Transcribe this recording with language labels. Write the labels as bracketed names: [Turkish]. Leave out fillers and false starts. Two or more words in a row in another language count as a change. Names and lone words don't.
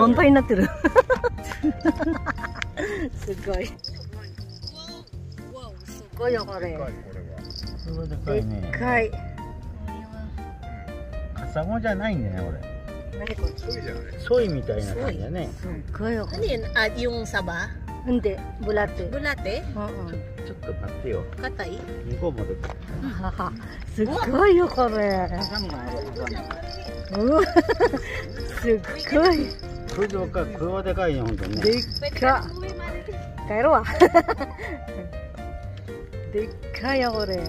[Japanese] 満杯になってる。すごい。すごいよこれ。すごいでかいね。でっかい。カサゴじゃないんだね、これ。何これ？ソイみたいな感じだね。すっごいよ。 [Filipino] Ano yun? Yung saba? Hindi, bulate. Bulate? [Japanese] ちょっと待ってよ。 [Filipino] Katay? [Japanese] 向こうもでかい。すっごいよこれ。うわ、すっごい。これでかい、これはでかいね、ほんとにね。でっか。帰ろうわ。でっかいよこれ。